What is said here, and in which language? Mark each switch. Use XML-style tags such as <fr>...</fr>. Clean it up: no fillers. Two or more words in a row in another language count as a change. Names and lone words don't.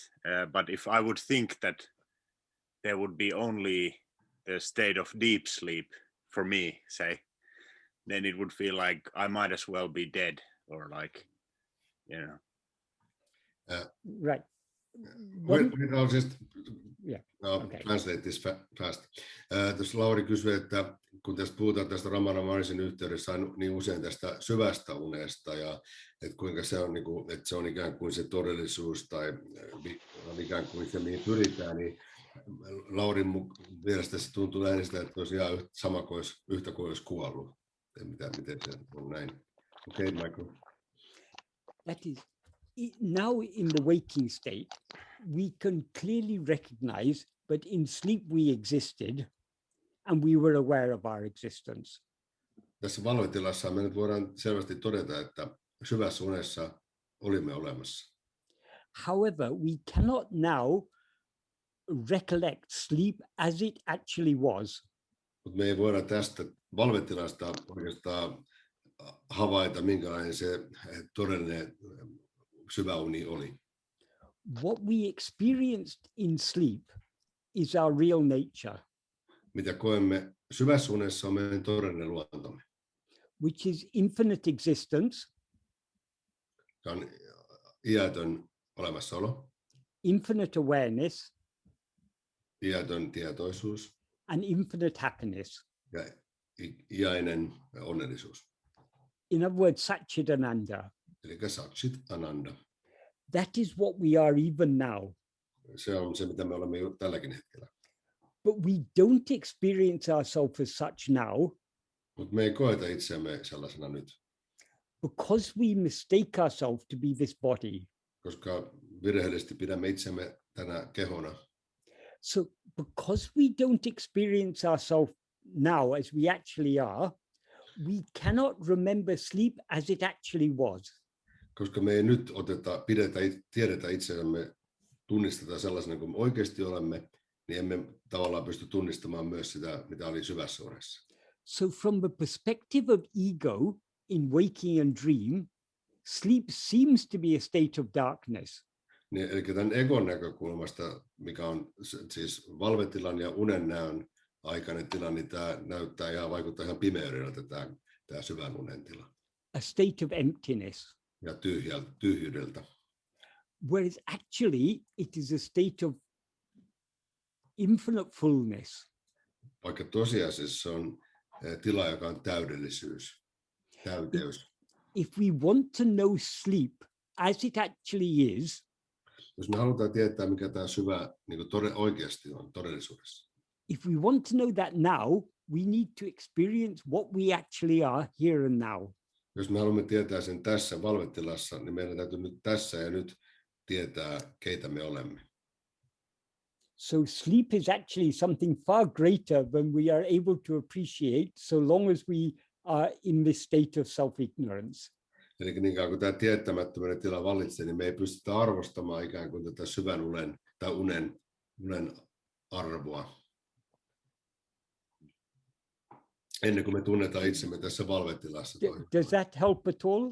<en>But if I would think that there would be only a state of deep sleep for me, say, then it would feel like I might as well be dead, or like, you know. Right. I'll just Okay. translate this fast.</en> <fi>Tuossa Lauri kysyi, että kun tästä puhutaan tästä Ramana Maharshin yhteydessä niin usein tästä syvästä unesta ja että kuinka se on, että se on ikään kuin se todellisuus tai on ikään kuin se, mihin pyritään, niin Laurin mielestä se tuntuu lähinnä sitä, että olisi ihan sama kuin yhtä kuin olisi kuollut. Miten se on näin? Okei, Michael.</fi> <en>That is, now in the waking state, we can clearly recognize that in sleep we existed and we were aware of our existence.</en> <fi>Tässä valvetilassa me nyt voidaan selvästi todeta, että syvässä unessa olimme olemassa.</fi> <en>However, we cannot now recollect sleep as it actually was.</en> <fi>Mutta me ei voida tästä valvetilasta oikeastaan havaita, minkälainen se todellinen syvä uni oli.</fi> <en>What we experienced in sleep is our real nature.</en> <fi>Mitä koemme syvässä unessa on meidän todellinen luontomme.</fi> <en>Which is infinite existence.</en> <fi>Se on iätön olemassaolo.</fi> <en>Infinite awareness.</en> <fi>Iätön tietoisuus.</fi> <en>And infinite happiness.</en> <fi>Ja iäinen onnellisuus.</fi> <en>In other words, Satchit Ananda.</en> <fi>Eli Satchit Ananda.</fi> <en>That is what we are even now.</en> <fi>Se on se, mitä me olemme tälläkin hetkellä.</fi> <en>But we don't experience ourselves as such now.</en> <fi>Mutta me ei koeta itseämme sellaisena nyt.</fi> <en>Because we mistake ourselves to be this body.</en> <fi>Koska virheellisesti pidämme itseämme tänä kehona.</fi> <en>So because we don't experience ourselves now as we actually are, we cannot remember sleep as it actually was.</en> <fi>Koska me ei nyt tiedetä itseämme, tunnisteta sellaisena kuin me oikeasti olemme, niin emme tavallaan pysty tunnistamaan myös sitä, mitä oli syvässä unessa.</fi> <en>So from the perspective of ego in waking and dream, sleep seems to be a state of darkness.</en> <fi>Niin, eli tämän egon näkökulmasta, mikä on siis valvetilan ja unen näön aikainen tila, niin tämä vaikuttaa ihan pimeydeltä tämä syvän unen tila.</fi> <en>A state of emptiness.</en> <fi>Ja tyhjyydeltä.</fi> <en>Whereas actually it is a state of infinite fullness.</en> <fi>Vaikka tosiasiassa on tila, joka on täydellisyys, täyteys.</fi> <en>If we want to know sleep as it actually is,</en> <fi>jos me halutaan tietää, mikä tämä syvä oikeasti on todellisuudessa.</fi> <en>If we want to know that now, we need to experience what we actually are here and now.</en> <fi>Jos me haluamme tietää sen tässä valvetilassa, niin meidän täytyy nyt tässä ja nyt tietää, keitä me olemme.</fi> <en>So sleep is actually something far greater than we are able to appreciate so long as we are in this state of self-ignorance.</en> <fi>Eli niin kauan kuin tämä tietämättömyyden tila vallitsee, niin me ei pystytä arvostamaan ikään kuin tätä syvän unen tai unen arvoa. Ennen kuin me tunnetaan itsemme tässä valvetilassa.</fi> <en>Does that help at all?</en>